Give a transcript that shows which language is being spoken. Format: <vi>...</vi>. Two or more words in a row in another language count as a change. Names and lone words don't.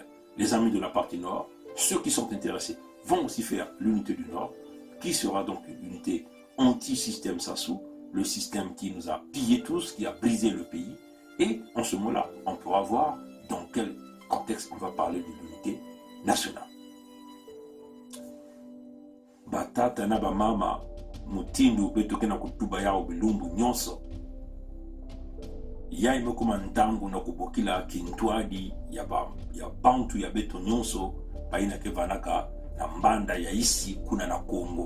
<fr>Les amis de la partie nord, ceux qui sont intéressés, vont aussi faire l'unité du Nord, qui sera donc une unité anti-système Sassou, le système qui nous a pillés tous, qui a brisé le pays. Et en ce moment-là, on pourra voir dans quel contexte on va parler de l'unité nationale.</fr> <ktu>Batata na bamama mutindu betoke na kutuba yao bilumbu nyonso. Ya imekuma ntangu na kubokila kintwadi ya bantu ya beto nyonso baina kevanaka na mbanda ya isi kuna na Kongo.</ktu>